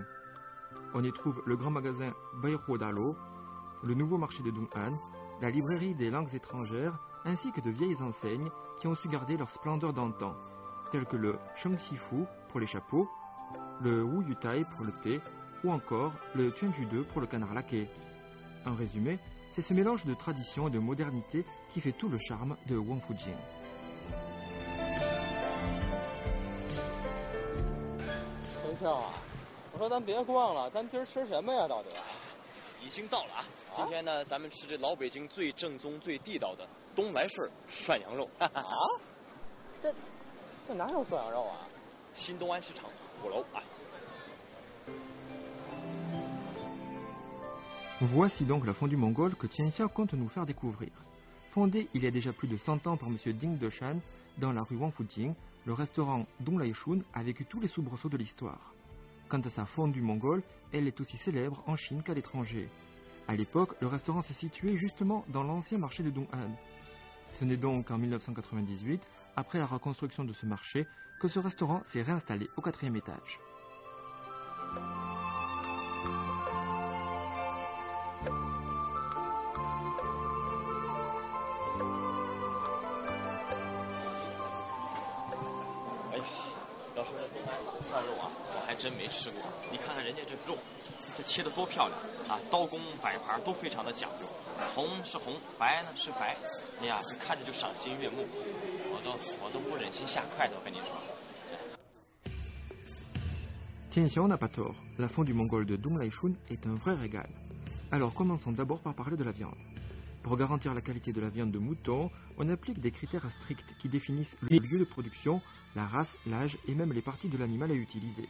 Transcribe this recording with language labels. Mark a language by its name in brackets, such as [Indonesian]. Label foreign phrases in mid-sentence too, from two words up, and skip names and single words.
[French] On y trouve le grand magasin Baihuo Dalo, le nouveau marché de Dong'an, la librairie des langues étrangères ainsi que de vieilles enseignes qui ont su garder leur splendeur d'antan, telles que le Shengxifu pour les chapeaux, le Wu Yutai pour le thé, ou encore le Quanju pour le canard laqué. En résumé, c'est ce mélange de tradition et de modernité qui fait tout le charme de Wangfujing. [Chinese] 陈笑啊，我说咱别逛了，咱今儿吃什么呀？到底？已经到了啊！今天呢，咱们吃这老北京最正宗、最地道的东来顺涮羊肉。啊？这哪有涮羊肉啊？新东安市场5楼啊。 [French] Voici donc la fondue mongole que Tianxia compte nous faire découvrir. Fondée il y a déjà plus de 100 ans par M. Ding Deshan, dans la rue Wangfujing, le restaurant Dong Lai Shun a vécu tous les soubresauts de l'histoire. Quant à sa fondue mongole, elle est aussi célèbre en Chine qu'à l'étranger. À l'époque, le restaurant se situait justement dans l'ancien marché de Dong'an. Ce n'est donc en 1998, après la reconstruction de ce marché, que ce restaurant s'est réinstallé au 4e étage. [Chinese] 涮肉啊，我还真没吃过。你看看人家这肉，这切得多漂亮啊！刀工摆盘都非常的讲究，红是红，白呢是白，哎呀，这看着就赏心悦目。我都不忍心下筷子，我跟你说。 [French] Tianxiao n'a pas tort, la fondue mongole de Dong Lai Shun est un vrai régal. Alors commençons d'abord par parler de la viande. Pour garantir la qualité de la viande de mouton, on applique des critères stricts qui définissent le lieu de production, la race, l'âge et même les parties de l'animal à utiliser.